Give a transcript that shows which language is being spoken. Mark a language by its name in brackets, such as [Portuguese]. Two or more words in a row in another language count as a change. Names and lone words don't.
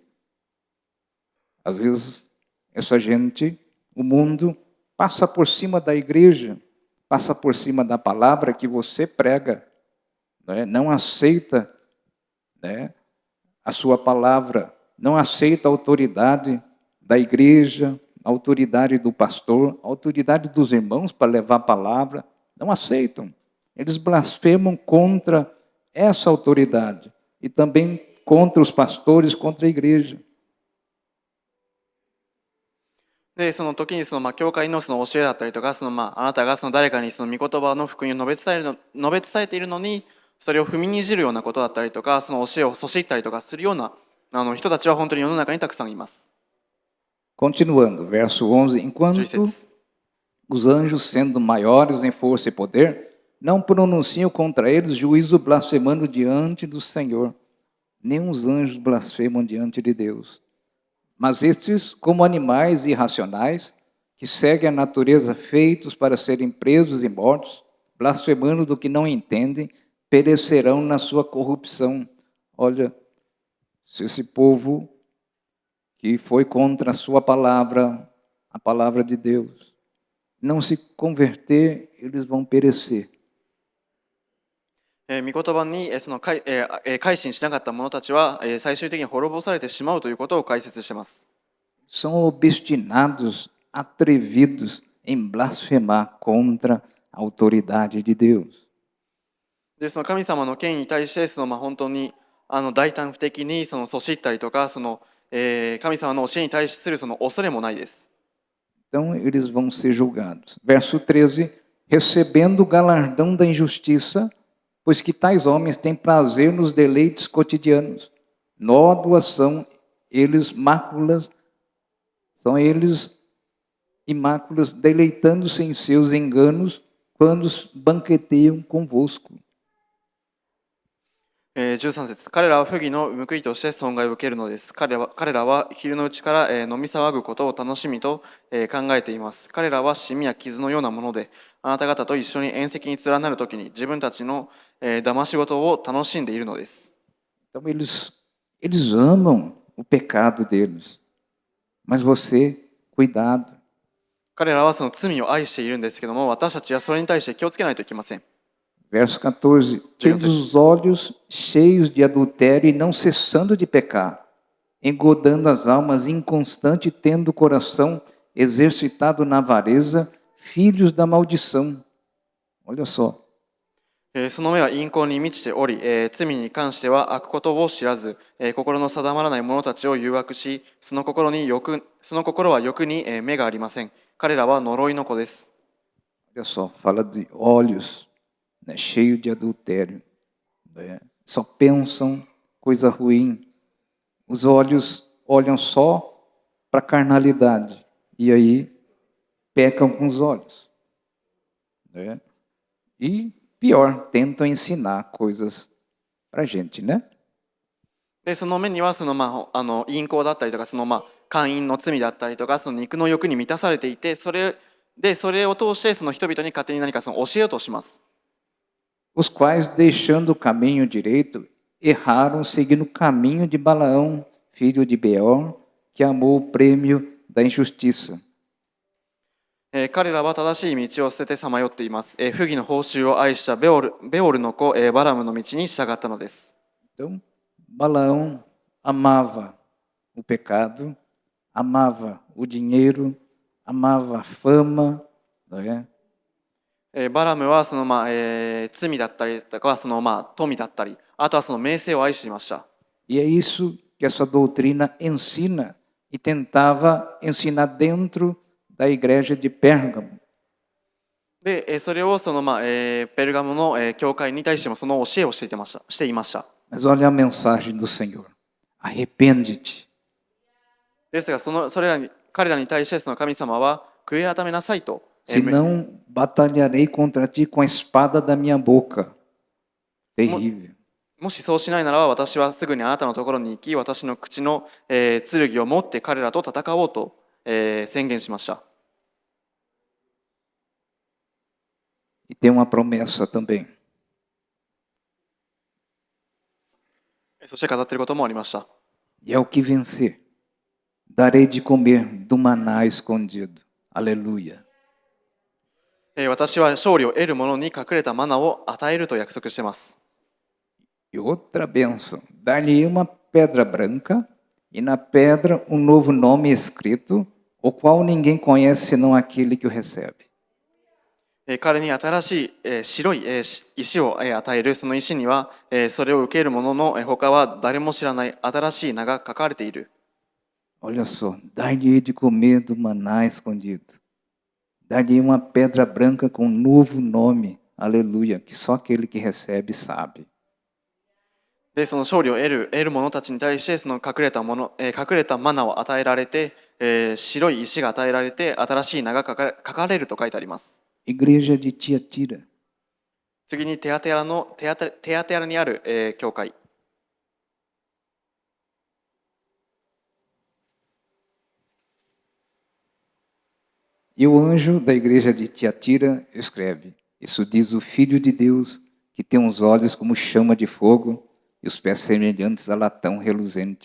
[Portuguese] Às vezes, essa gente, o mundo, passa por cima da igreja, passa por cima da palavra que você prega, não aceita, a sua palavra, não aceita a autoridade da igreja, a autoridade do pastor, a autoridade dos irmãos para levar a palavra, não aceitam. Eles blasfemam contra essa autoridade e também contra os pastores, contra a igreja. [Japanese] でその時に教会の教えだったりとかあなたが誰かに御言葉の福音を述べ伝えているのにそれを踏みにじるようなことだったりとか、その教えをそしったりとかするような人たちは本当に世の中にたくさんいます。 [Portuguese] Continuando, verso 11: 11 Enquanto 節 os anjos, sendo maiores em força e poder, não pronunciam contra eles juízo blasfemando diante do Senhor. Nem os anjos blasfemam diante de Deus. Mas estes, como animais irracionais, que seguem a natureza feitos para serem presos e mortos, blasfemando do que não entendem, perecerão na sua corrupção. Olha, se esse povo que foi contra a sua palavra, a palavra de Deus, não se converter, eles vão perecer. [Japanese] 御言葉に改心しなかった者たちは最終的に滅ぼされてしまうということを解説しています。 [Portuguese] São obstinados, atrevidos em blasfemar contra a autoridade de Deus. [Japanese] でその神様の権威に対して本当に大胆不敵にそしったりとか神様の教えに対する恐れもないです。 [Portuguese] Então eles vão ser julgados. Verso 13: recebendo o galardão da injustiça, pois que tais homens têm prazer nos deleites cotidianos. Nódoas são eles máculas, e máculas, deleitando-se em seus enganos quando banqueteiam convosco. [Japanese] 13 節、彼らは不義の報いとして損害を受けるのです。彼らは昼のうちから飲み騒ぐことを楽しみと考えています。彼らはシミや傷のようなもので、あなた方と一緒に宴席に連なるときに自分たちの騙し事を楽しんでいるのです。 [Portuguese] Então eles amam o pecado deles, mas você, cuidado. [Japanese] 彼らはその罪を愛しているんですけども、私たちはそれに対して気をつけないといけません。 [Portuguese] Verso 14: tendo os olhos cheios de adultério e não cessando de pecar, engodando as almas inconstante, tendo o coração exercitado na avareza, filhos da maldição. Olha só. [Japanese] その目は陰行に満ちており、罪に関しては悪ことを知らず、心の定まらない者たちを誘惑し、その心は欲に目がありません。彼らは呪いの子です。 [Portuguese] Olha só, fala de olhos, né, cheio de adultério, né? Só pensam coisa ruim. Os olhos olham só para a carnalidade e aí pecam com os olhos, né? E pior, tentam ensinar coisas para a gente, né? [Japanese] でその目には陰行だったりとか姦淫の罪だったりとか肉の欲に満たされていて、それを通して人々に勝手に何か教えようとします。 [Portuguese] Os quais, deixando o caminho direito, erraram seguindo o caminho de Balaão, filho de Beor, que amou o prêmio da injustiça. [Japanese] 彼らは正しい道を捨ててさまよっています。不義の報酬を愛したベオルの子バラムの道に従ったのです。 [Portuguese] Então, Balaão amava o pecado, amava o dinheiro, amava a fama, não é? [Japanese] バラムは罪だったりとか富だったり、あとは名声を愛していました。 [Portuguese] E é isso que essa doutrina ensina e tentava ensinar dentro da igreja de Pérgamo. [Japanese] でそれをペルガモの教会に対してもその教えをしていました。 [Portuguese] Mas olha a mensagem do Senhor: arrepende-te. [Japanese] ですが彼らに対して神様は悔い改めなさいと。 [Portuguese] Senão batalharei contra ti com a espada da minha boca. Terrível. [Japanese] もしそうしないならば、私はすぐにあなたのところに行き、私の口の剣を持って彼らと戦おうと宣言しました。 [Portuguese] E tem uma promessa também. [Japanese] そして語っていることもありました。 [Portuguese] E é o que vencer. Darei de comer do maná escondido. Aleluia. [Japanese] 私は勝利を得る者に隠れたマナを与えると約束しています。 [Portuguese] E outra bênção: dar-lhe uma pedra branca, e na pedra um novo nome escrito, o qual ninguém conhece senão aquele que o recebe. [Japanese] 彼に新しい白い石を与える。その石にはそれを受ける者の他は誰も知らない新しい名が書かれている。 [Portuguese] Olha só, dar-lhe de comer do maná escondido. Dar-lhe uma pedra branca com um novo nome. aleluia, que só aquele que recebe sabe. [Japanese] で、その勝利を得る者たちに対して、その隠れたマナを与えられて、白い石が与えられて、新しい名が書かれると書いてあります。 [Portuguese] Igreja de Tiatira. [Japanese] 次にテアテラにある、教会。 [Portuguese] E o anjo da igreja de Tiatira escreve: Isso diz o Filho de Deus, que tem os olhos como chama de fogo e os pés semelhantes a latão reluzente.